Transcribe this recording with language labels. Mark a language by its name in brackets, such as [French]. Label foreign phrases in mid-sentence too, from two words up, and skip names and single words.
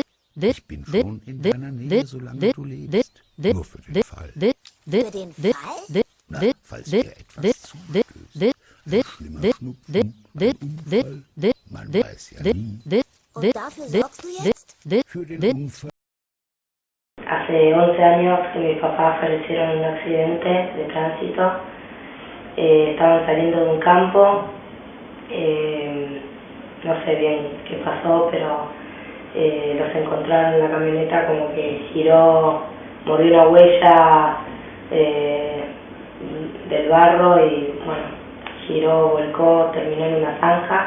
[German] Ich bin schon in deiner Nähe, solange du lebst. Nur für den Fall. Für den Fall? Na, falls dir etwas zustößt. Ein schlimmer Schnupfen, ein Unfall. Man weiß ja nie. Und dafür sorgst du jetzt? Für den Unfall. [Spanish] Hace 11 años que mis papás fallecieron en un accidente de tránsito. Estaban saliendo de un campo. No sé bien qué pasó, pero los encontraron en la camioneta, como que giró, mordió una huella del barro y bueno, giró, volcó, terminó en una zanja.